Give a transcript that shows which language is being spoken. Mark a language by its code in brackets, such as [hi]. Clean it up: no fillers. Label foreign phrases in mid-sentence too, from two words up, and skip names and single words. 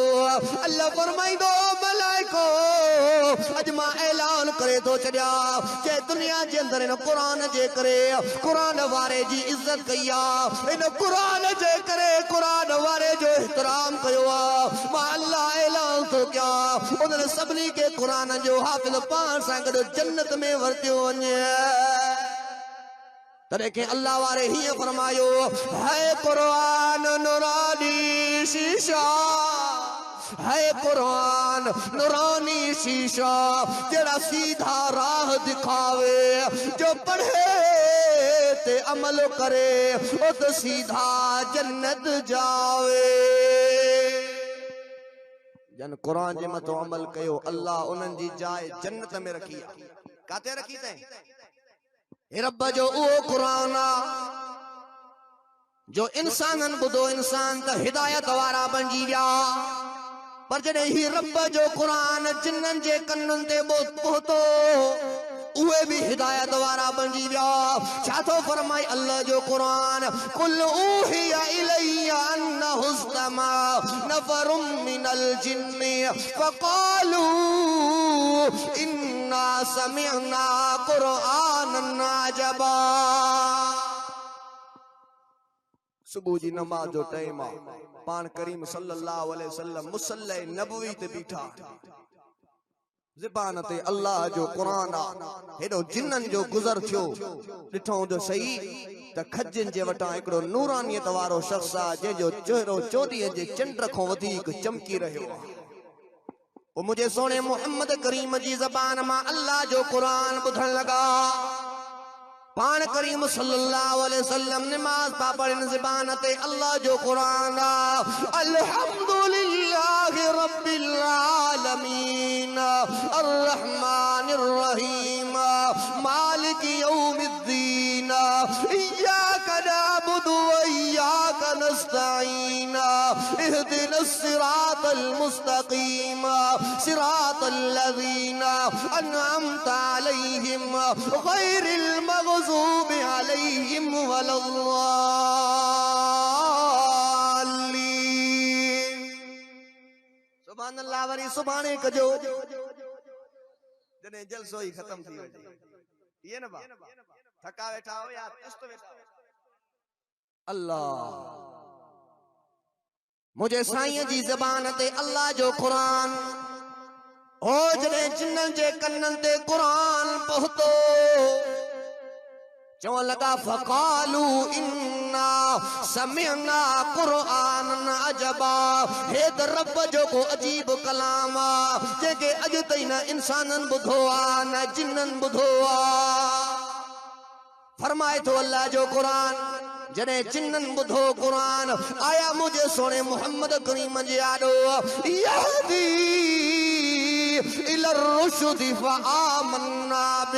[sd] अल्लाह फरमाईंदो मलाइको अॼु मां ऐलान करे थो छॾियां जे दुनिया जे अंदरि इन कुरान जे करे कुरान वारे जी इज़त कई आहे इन कुरान जे करे कुरान वारे जो एहतराम कयो आहे। मां अल्लाह ऐलान थो कयां उन्हनि सभिनी के कुरान जो हाफ़िज़ पाण सां गॾु जन्नत में वरितो वञे। तॾहिं के अल्लाह वारे हीअं फरमायो है कुरान नूरानी शीशा [pa] ਹੈ ਕੁਰਾਨ ਨੂਰਾਨੀ ਸ਼ੀਸ਼ਾ ਜੜਾ ਸੀਧਾ ਰਾਹ ਦਿਖਾਵੇ ਜੋ ਪੜ੍ਹੇ ਤੇ ਅਮਲ ਕਰੇ ਓ ਤੋ ਸੀਧਾ ਜੰਨਤ ਜਾਵੇ। [sd] जन कुरान जे मथो अमल कयो अल्लाह उन्हनि जी जाइ जन्नत में रखी आहे। काथे रखी अथई? हे रब जो उहो कुरान जो इंसानन बुधो इंसान त हिदायत वारा बणजी विया, पर जॾहिं ही रब जो कुरान जिन्नन जे कन्नन ते पहुतो उहे भी हिदायत वारा बणजी विया। छा थो फरमाए अल्लाह जो कुरान [ar] قل أوحي إلي أنه استمع نفر من الجن فقالوا إنا سمعنا قرآنا عجبا. [sd] सुबह जी नमाज जो टाइम आ, पान करीम [ar] صلى الله عليه وسلم [sd] मुसल्ले नबवी ते बीठा, ज़बान ते अल्लाह जो कुरान आ। हेडो जिन्नन जो गुज़र थियो ॾिठो जो सही त खजन जे वटां हिकिड़ो नूरानियत वारो शख्स आ जंहिंजो चेहरो चोॾीअ जे चंड खां वधीक चमकी रहियो आहे। पोइ मुंहिंजे सोणे मोहम्मद करीम जी ज़बान मां अल्लाह जो कुरान ॿुधण लॻा। पान करीम [ar] صلى الله عليه وسلم [sd] नमाज पा पढ़न ज़बान ते अल्लाह जो कुरान [ar] الحمد لله رب العالمين الرحمن الرحيم مالك يوم الدين إياك نعبد وإياك نستعين اهدنا الصراط المستقيم صراط الذين أنعمت عليهم غير المغضوب عليهم ولا الضالين. سبحان الله [sd] वरी सुभाणे कजो जने जलसो ही खत्म थी वजे। ये न बा थका वेठा हो या चुस्त वेठा हो अल्लाह मुझे साईं जी ज़बान ते अल्लाह जो कुरान ओ जने जिन्नन जे कन्नन ते कुरान पहुतो चवण लगा [ar] فقالوا إنا سمعنا قرآنا عجبا. [sd] हे त रब जो को अजीब कलाम आ जेके अॼु ताईं न इंसानन ॿुधो आ न जिन्नन ॿुधो आ। फरमाए थो अल्लाह जो कुरान जॾहिं जिन्नन ॿुधो कुरान आया मुंहिंजे सोणे मोहम्मद करीम जे आॾो [ar] يهدي إلى الرشد فآمنا به.